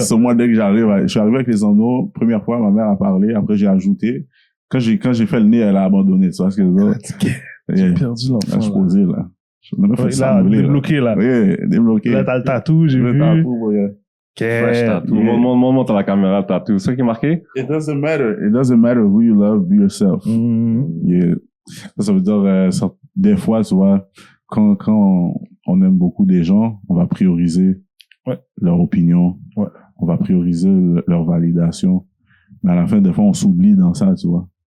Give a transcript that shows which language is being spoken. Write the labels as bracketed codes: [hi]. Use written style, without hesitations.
[fr] Sur moi, dès que j'arrive, je suis arrivé avec les Zano, première fois, ma mère a parlé, après j'ai ajouté. Quand j'ai fait le nez, elle a abandonné, tu vois ce que je veux dire? J'ai perdu l'enfant. Là, je suis posé, là. Là, débloqué, là. Oui, débloqué. Là, t'as le tatou, j'ai vu. Le tatou, regarde. [en] Fresh tattoo. [fr] Montre à la caméra le tattoo. C'est ça qui est marqué? [en] It doesn't matter who you love, be yourself. Yeah. [fr] Ça veut dire, des fois, tu vois, quand on aime beaucoup des gens, on va prioriser leur opinion. Ouais. On va prioriser leur validation. Mais à la fin, des fois, on s'oublie dans ça, tu vois.